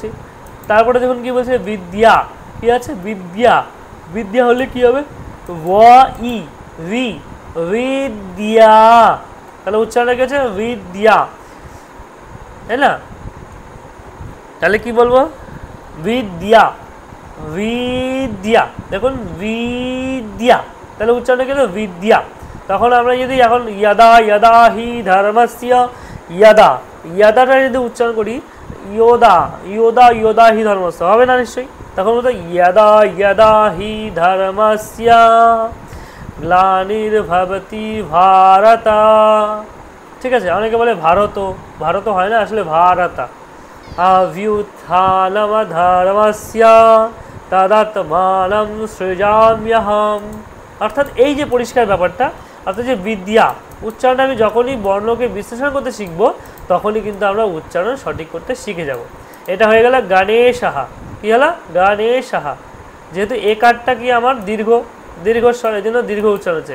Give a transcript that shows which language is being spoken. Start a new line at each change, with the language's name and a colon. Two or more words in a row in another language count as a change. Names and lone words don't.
Bangla: তারপরে দেখুন কি বলছে, বিদ্যা, কি আছে, বিদ্যা, বিদ্যা হলে কি হবে, व ই রি, বিদ্যা, তাহলে উচ্চারণটা কি আছে, বিদ্যা, তাই না? তাহলে কি বলবো, বিদ্যা, বিদ্যা, দেখুন বিদ্যা, তাহলে উচ্চারণটা কি হলো, বিদ্যা। তখন আমরা যদি এখন
Sanskrit: यदा यदा हि धर्मस्य, यदा,
Bangla: यदाটা যদি উচ্চারণ করি
Sanskrit: योदा, योदा योदा हि धर्मस्य,
Bangla: হবে না নিশ্চয়ই, তখন বলতো
Sanskrit: यदा यदा हि धर्मस्य গ্লানির্ভবতি ভারত।
Bangla: ঠিক আছে, অনেকে বলে ভারত, ভারত হয় না, আসলে ভারত।
Sanskrit: अभ्युत्थानम धर्मस्य तदात्मानं सृजाम्यहम्।
Bangla: অর্থাৎ এই যে পরিষ্কার ব্যাপারটা, অর্থাৎ যে বিদ্যা, উচ্চারণটা আমি যখনই বর্ণকে বিশ্লেষণ করতে শিখবো তখনই কিন্তু আমরা উচ্চারণ সঠিক করতে শিখে যাব। এটা হয়ে গেল গণেশাহা, কি হলো, গণেশাহা। যেহেতু এ কারটা কি আমার দীর্ঘ, দীর্ঘস্বর, এই জন্য দীর্ঘ উচ্চারণ হচ্ছে।